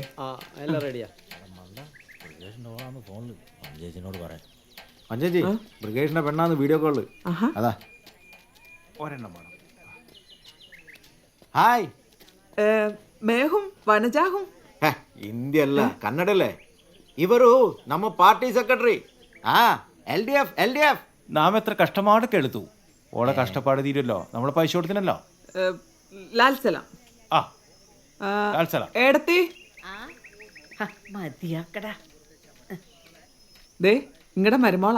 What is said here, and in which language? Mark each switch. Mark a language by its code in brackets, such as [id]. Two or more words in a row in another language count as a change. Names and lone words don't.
[ml] എല്ലാം റെഡിയാ. ഫോണില് ചേച്ചിനോട് പറയാം. ചേച്ചി ബ്രിഗേഷിന്റെ പെണ്ണാന്ന് വീഡിയോ കോള്. അതാ ഒരെണ്ണം വേണം. ഹായ് മേഹും വനജാഹും. ഇന്ത്യ അല്ല കന്നഡല്ലേ? [kn] ಇವರು ನಮ್ಮ [en] party secretary [kn] LDF. [ml] നാം എത്ര കഷ്ടപ്പാടൊക്കെ എടുത്തു. ഓളെ കഷ്ടപ്പാട് തീരുമല്ലോ, നമ്മളെ പൈസ കൊടുത്തിനല്ലോ. ലാൽ സലാം. ആ ലാൽ സലാം. ഏടത്തി മതിയാക്കടാ. ദേ ഇങ്ങടെ മരുമോളാ.